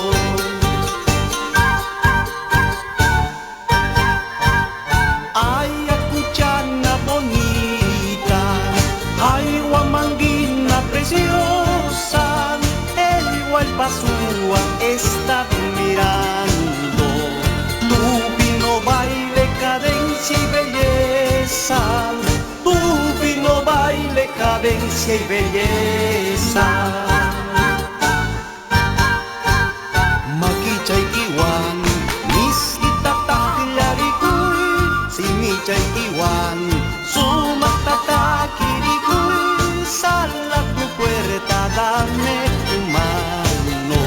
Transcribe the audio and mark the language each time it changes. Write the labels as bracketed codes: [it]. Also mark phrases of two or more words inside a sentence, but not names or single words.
[es] Ay, acuchana bonita, ay, guamanguina preciosa, el Gualpazúa está mirando tu fino baile, cadencia y belleza, tu fino baile, cadencia y belleza. [qu] Maquicha y Kiwan, Miskita Taklaricuy, Simicha y Kiwan, Sumatata Kirikuy, [es] sal a tu puerta, dame tu mano.